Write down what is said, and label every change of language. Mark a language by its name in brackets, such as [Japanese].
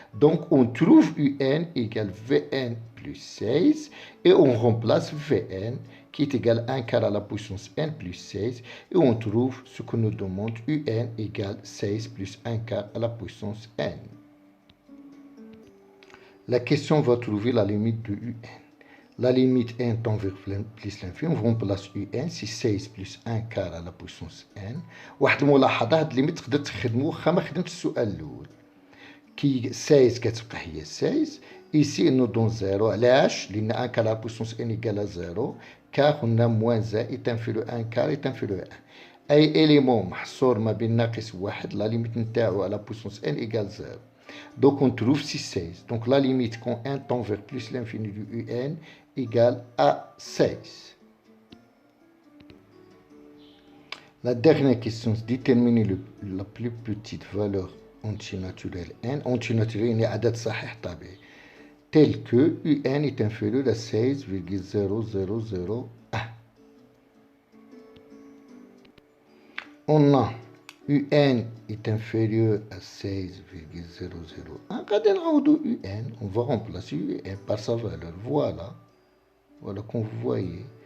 [French] Donc on trouve un égale Vn plus 16 et on remplace Vn qui est égal à 1 quart à la puissance n plus 16 et on trouve ce que nous demande un égale 16 plus 1 quart à la puissance n. La question va trouver la limite de un. La limite n tend vers plus l'infini, on remplace un, c'est 16 plus 1 quart à la puissance n. [Arabic] واحد الملاحظة، هاد الليميت تقدر تخدمو واخا ما خدمتش السؤال الأول. كي 16 كتبقى هي 16. [French] Ici, il nous donne 0. [Arabic] علاش؟ لأن [French] 1 quart à la puissance n égale à 0. car on a moins 1 est inférieur à 1 quart est inférieur à 1. [Arabic] أي [French] élément [Arabic] محصور ما بين ناقص واحد، [French] la limite [Arabic] نتاعو [French] à la puissance n égale 0. Donc on trouve 16. Donc la limite quand n tend vers plus l'infini du un égale à 16. La dernière question, c'est déterminer la plus petite valeur antinaturelle n. Antinaturelle est [Arabic] عدد صحيح طبيعي. [French] Tel que un est inférieur à 16,0001. On a un est inférieur à 16,001. On va remplacer un par sa valeur. Voilà. Voilà comme vous voyez.